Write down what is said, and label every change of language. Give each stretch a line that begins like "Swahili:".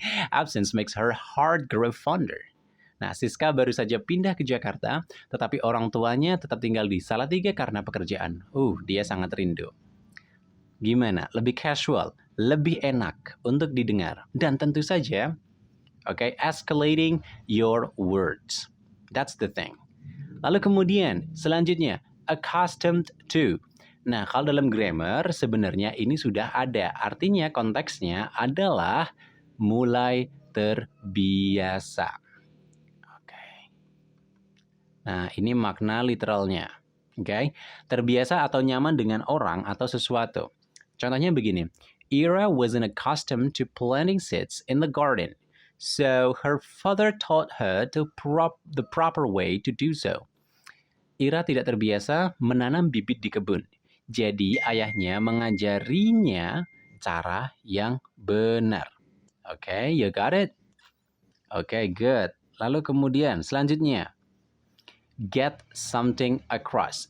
English: Absence makes her heart grow fonder.
Indonesian: Nah, Siska baru saja pindah ke Jakarta, tetapi orang tuanya tetap tinggal di Salatiga karena pekerjaan. Dia sangat rindu. Gimana? Lebih casual, lebih enak untuk didengar. Dan tentu saja,
English: escalating your words. That's the thing.
Indonesian: Lalu kemudian, selanjutnya, accustomed to. Nah, kalau dalam grammar, sebenarnya ini sudah ada. Artinya, konteksnya adalah mulai terbiasa. Nah, ini makna literalnya. Terbiasa atau nyaman dengan orang atau sesuatu. Contohnya begini,
English: Ira wasn't accustomed to planting seeds in the garden, so her father taught her the proper way to do so.
Indonesian: Ira tidak terbiasa menanam bibit di kebun, jadi ayahnya mengajarinya cara yang benar.
English: You got it? Good.
Indonesian: Lalu kemudian selanjutnya,
English: get something across.